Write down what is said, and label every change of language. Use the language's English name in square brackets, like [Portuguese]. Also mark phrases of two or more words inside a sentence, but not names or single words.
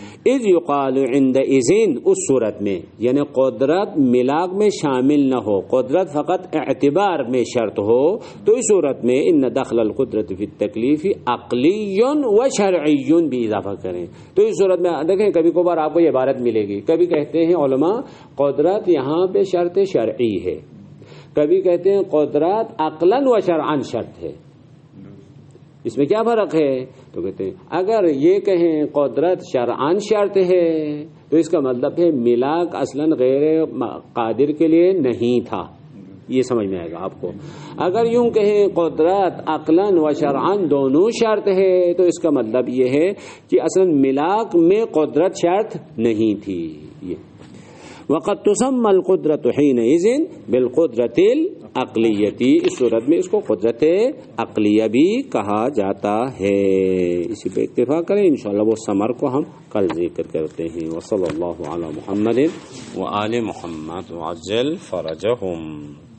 [Arabic] اذ یقال عندئذ، [Urdu] اس صورت میں یعنی قدرت ملاک میں شامل نہ ہو، قدرت فقط اعتبار میں شرط ہو، تو اس صورت میں [Arabic] ان دخل القدرت فی التکلیف عقلی و شرعی [Urdu] بھی اضافہ کریں، تو اس صورت میں دیکھیں کبھی کبھار آپ کو یہ عبارت ملے گی، کبھی کہتے ہیں علماء قدرت یہاں پہ شرط شرعی ہے، کبھی کہتے ہیں قدرت عقلاً و شرعاً شرط ہے، اس میں کیا فرق ہے؟ تو کہتے ہیں اگر یہ کہیں قدرت شرعاً شرط ہے تو اس کا مطلب ہے ملاک اصلاً غیر قادر کے لیے نہیں تھا، یہ سمجھ میں آئے گا آپ کو۔ اگر یوں کہیں قدرت عقلاً و شرعاً دونوں شرط ہے تو اس کا مطلب یہ ہے کہ اصلاً ملاک میں قدرت شرط نہیں تھی۔ [Arabic] وقد تسمى القدرت حينئذ بالقدرت العقلیتی، [Urdu] اس صورت میں اس کو قدرت عقلیہ بھی کہا جاتا ہے۔ اسی پہ اکتفا کریں، انشاءاللہ وہ ثمر کو ہم کل ذکر کرتے ہیں۔ [Arabic] وصلی اللہ علی محمد وآل محمد وعجل فرجہم۔